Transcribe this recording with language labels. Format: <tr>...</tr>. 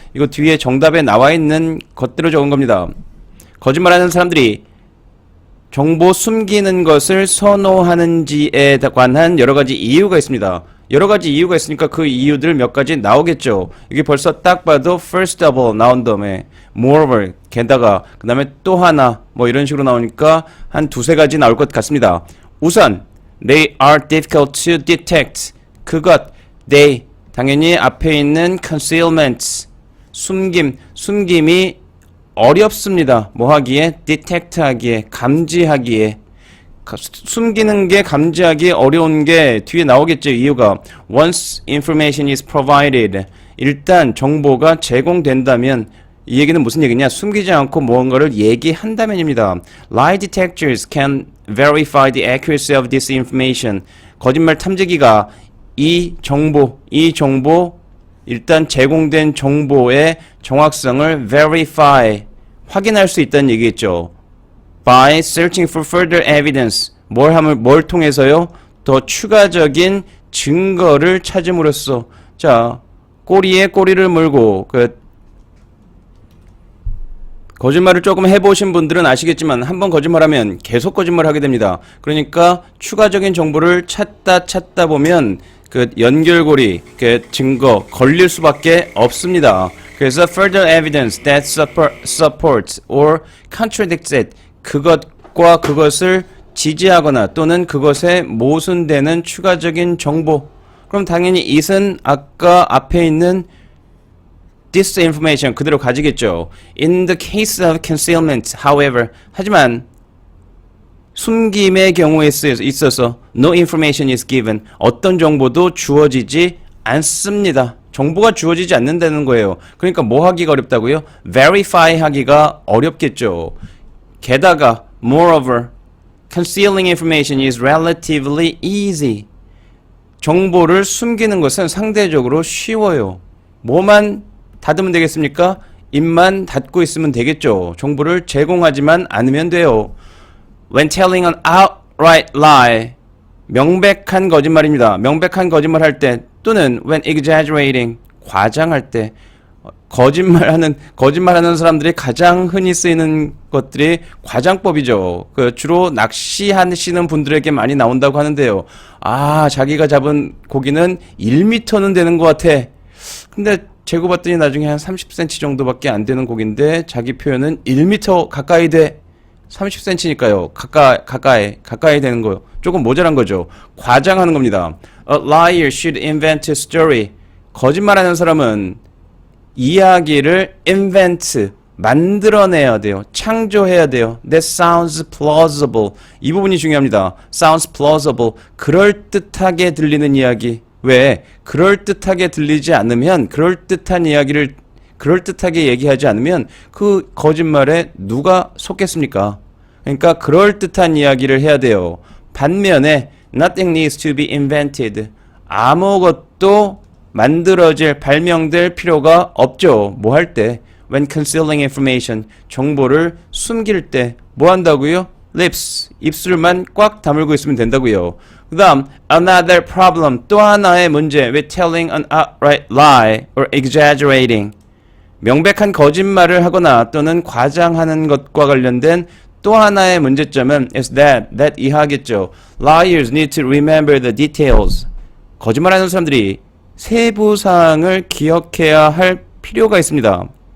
<ko>이거 뒤에 정답에 나와 있는 것대로 적은 겁니다. 거짓말하는 사람들이 정보 숨기는 것을 선호하는지에 관한 여러 가지 이유가 있습니다. 여러 가지 이유가 있으니까 그 이유들 몇 가지 나오겠죠. 이게 벌써 딱 봐도 first of all 나온 다음에 moreover, 게다가 그 다음에 또 하나 뭐 이런 식으로 나오니까 한 두세 가지 나올 것 같습니다.</ko> <en>우선 They are difficult to detect.</en> <ko>그것, they, 당연히 앞에 있는 concealment, 숨김이 어렵습니다. 뭐 하기에? detect 하기에, 감지하기에. 숨기는 게 감지하기 어려운 게 뒤에 나오겠죠. 이유가 once information is provided 일단 정보가 제공된다면 이 얘기는 무슨 얘기냐? 숨기지 않고 무언가를 얘기한다면입니다.</ko> <en>Lie detectors can verify the accuracy of this information.</en> <ko>거짓말 탐지기가 이 정보 일단 제공된 정보의 정확성을 verify 확인할 수 있다는 얘기겠죠.</ko> <en>By searching for further evidence.</en> <ko>뭘 통해서요? 더 추가적인 증거를 찾음으로써 자, 꼬리에 꼬리를 물고 거짓말을 조금 해보신 분들은 아시겠지만 한번 거짓말하면 계속 거짓말하게 됩니다. 그러니까 추가적인 정보를 찾다 보면 그 연결고리, 그 증거 걸릴 수밖에 없습니다. 그래서 further evidence that supports or contradicts it 그것과 그것을 지지하거나 또는 그것에 모순되는 추가적인 정보. 그럼 당연히 it은 아까 앞에 있는 this information 그대로 가지겠죠.</ko> <en>In the case of concealment, however, 하지만 숨김의 경우에 있어서 no information is given.</en> <ko>어떤 정보도 주어지지 않습니다. 정보가 주어지지 않는다는 거예요. 그러니까 뭐 하기가 어렵다고요? verify 하기가 어렵겠죠.</ko> <en>게다가 moreover, concealing information is relatively easy.</en> <ko>정보를 숨기는 것은 상대적으로 쉬워요. 뭐만 닫으면 되겠습니까? 입만 닫고 있으면 되겠죠. 정보를 제공하지만 않으면 돼요.</ko> <en>When telling an outright lie, 명백한 거짓말입니다.</en> <ko>명백한 거짓말 할 때 또는 when exaggerating, 과장할 때 거짓말하는 사람들이 가장 흔히 쓰이는 것들이 과장법이죠. 주로 낚시하시는 분들에게 많이 나온다고 하는데요. 아, 자기가 잡은 고기는 1m는 되는 것 같아. 근데 재고 봤더니 나중에 한 30cm 정도밖에 안 되는 고기인데 자기 표현은 1m 가까이 돼. 30cm니까요. 가까이 되는 거요. 조금 모자란 거죠. 과장하는 겁니다.</ko> <en>A liar should invent a story.</en> <ko>거짓말하는 사람은 이야기를 invent, 만들어내야 돼요. 창조해야 돼요. That sounds plausible. 이 부분이 중요합니다.</ko> <en>Sounds plausible.</en> <ko>그럴듯하게 들리는 이야기. 왜? 그럴듯하게 들리지 않으면 그럴듯한 이야기를 그럴듯하게 얘기하지 않으면 그 거짓말에 누가 속겠습니까? 그러니까 그럴듯한 이야기를 해야 돼요.</ko> <en>반면에 nothing needs to be invented.</en> <ko>아무것도 발명될 필요가 없죠.</ko> <en>뭐 할 때? When concealing information.</en> <ko>정보를 숨길 때 뭐 한다고요?</ko> <en>lips.</en> <ko>입술만 꽉 다물고 있으면 된다고요. 그 다음 another problem. 또 하나의 문제.</ko> <en>with telling an outright lie or exaggerating.</en> <ko>명백한 거짓말을 하거나 또는 과장하는 것과 관련된 또 하나의 문제점은 is that 이하겠죠. Liars need to remember the details. 거짓말하는 사람들이 세부사항을 기억해야 할 필요가 있습니다.</ko>